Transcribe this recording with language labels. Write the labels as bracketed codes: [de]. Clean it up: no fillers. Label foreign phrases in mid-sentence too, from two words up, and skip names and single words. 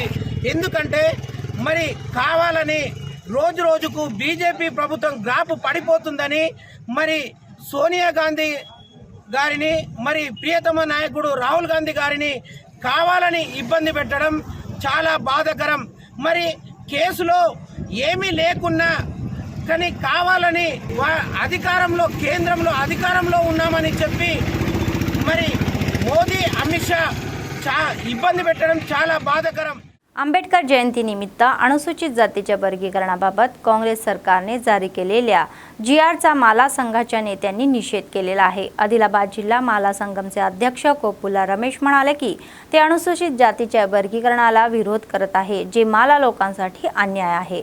[te] ఎందుకంటే మరి కావాలని రోజు రోజుకు బీజేపీ ప్రభుత్వం గ్రాఫ్ పడిపోతుందని మరి సోనియా గాంధీ గారిని మరి ప్రియతమ నాయకుడు రాహుల్ గాంధీ గారిని కావాలని ఇబ్బంది పెట్టడం చాలా బాధాకరం. మరి కేసులో ఏమీ లేకున్నా కానీ కావాలని అధికారంలో కేంద్రంలో అధికారంలో ఉన్నామని చెప్పి మరి మోదీ अमित शाह इब्बंदी పెట్టడం చాలా బాధాకరం. [mr] आंबेडकर जयंतीनिमित्त अनुसूचित जातीच्या वर्गीकरणाबाबत काँग्रेस सरकारने जारी केलेल्या GRचा माला संघाच्या नेत्यांनी निषेध केलेला आहे. आदिलाबाद जिल्हा माला संघमचे अध्यक्ष कोपुला रमेश म्हणाले की ते अनुसूचित जातीच्या वर्गीकरणाला विरोध करत आहे, जे माला लोकांसाठी अन्याय आहे.